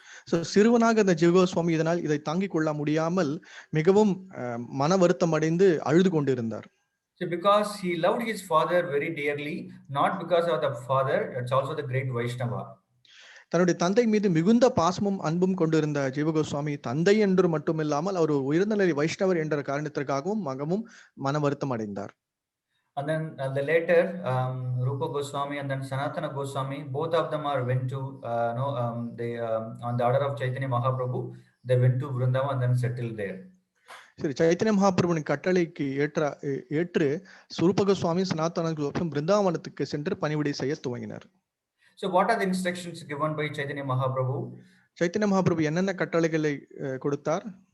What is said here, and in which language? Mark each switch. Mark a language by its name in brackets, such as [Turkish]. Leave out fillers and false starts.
[Tamil] So சிறுவனாக இந்த ஜீவ கோஸ்வாமி இதனால் இதை தாங்கிக் கொள்ள முடியாமல் மிகவும் மன வருத்தம் அடைந்து அழுது கொண்டிருந்தார். [English] So because he loved his father very dearly, not because of the father, it's also the great Vaishnava. [Tamil] தன்னுடைய தந்தை மீது மிகுந்த பாசமும் அன்பும் கொண்டிருந்த ஜீவ கோஸ்வாமி தந்தை என்று மட்டுமில்லாமல் அவர் உயர்ந்தநிலை வைஷ்ணவர் என்ற காரணத்திற்காகவும் மகமும் மன வருத்தம் அடைந்தார். [English] And then later Rupa Goswami and then Sanatana Goswami, both of them went to they on the order of Chaitanya Mahaprabhu, they went to Vrindavan and then settled there. [Tamil] சரி, சைத்தன்ய மகாபிரபுவின் கட்டளைக்கு ஏற்று ரூப கோஸ்வாமி சனாதன கோஸ்வாமி பிருந்தாவனத்துக்கு சென்று பணிவிடை செய்ய துவங்கினார். [English] So what are the instructions given by Chaitanya Mahaprabhu? [Tamil] Chaitanya Mahaprabhu என்னென்ன கட்டளைகளை கொடுத்தார்?